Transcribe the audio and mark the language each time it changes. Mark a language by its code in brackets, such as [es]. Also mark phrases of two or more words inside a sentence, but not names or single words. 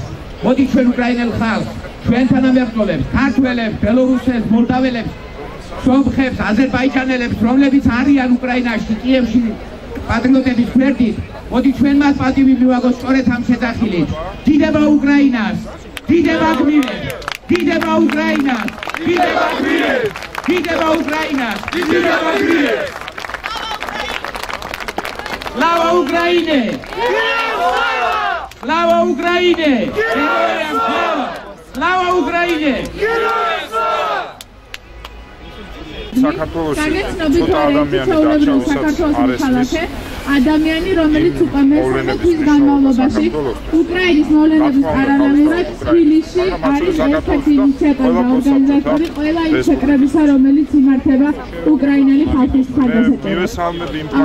[ka] მოდი ჩვენ უკრაინელ ხალხს, ჩვენ თანამებრძოლებს, ქართველებს, ბელორუსებს, მოლდაველებს, სომხებს, აზერბაიჯანელებს, რომლებიც არიან უკრაინაში, კიევში პატრიოტების გვერდით, მოდი ჩვენ მათ პატივი მივაგოთ სწორედ ამ შეძახილით. დიდება უკრაინას, დიდება გმირებს, დიდება უკრაინას, დიდება გმირებს, დიდება უკრაინას, დიდება გმირებს. [ru] Слава Украине! Слава Украине! Героям слава! Слава Украине! Героям слава! [ka] საქართველოში ცოტა ადამიანი გაჩავისაც არესტის ადამიანი, რომელიც უკვე მე-13 თვის განმავლობაში უკრაინის მოვლენების პარალელურად თბილისში არის ერთ-ერთი ინიციატორი და ორგანიზატორი ყველა იმ შეკრებისა, რომელიც იმართება უკრაინელი ხალხის მხარდასაჭერად.